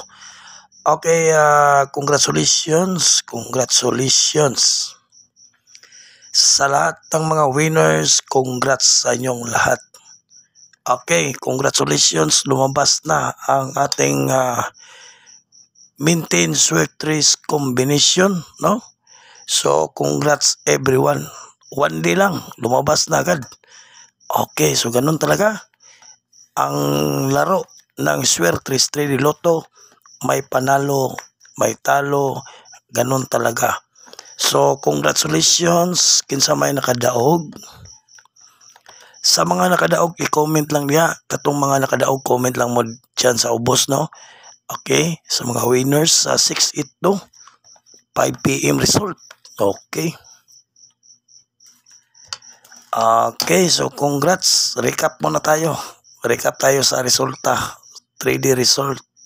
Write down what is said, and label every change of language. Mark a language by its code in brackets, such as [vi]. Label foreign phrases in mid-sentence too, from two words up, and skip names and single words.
[tl] Okay, congratulations sa lahat ng mga winners. Congrats sa inyong lahat. Okay, congratulations, lumabas na ang ating maintain Swertres combination, no? [en] So congrats everyone, one day [tl] lang lumabas na agad. Okay, so ganun talaga ang laro ng Swertres 3D Lotto, may panalo may talo, ganun talaga. [ceb] So congratulations kinsa may nakadaog. Sa mga nakadaog, i-comment lang niya. Katong mga nakadaog, comment lang mo dyan sa ubos, no? Okay, sa mga winners sa 6-8 5 PM result. [tl] Okay. Okay, so congrats. Recap muna tayo. Recap tayo sa resulta. [en] 3D result.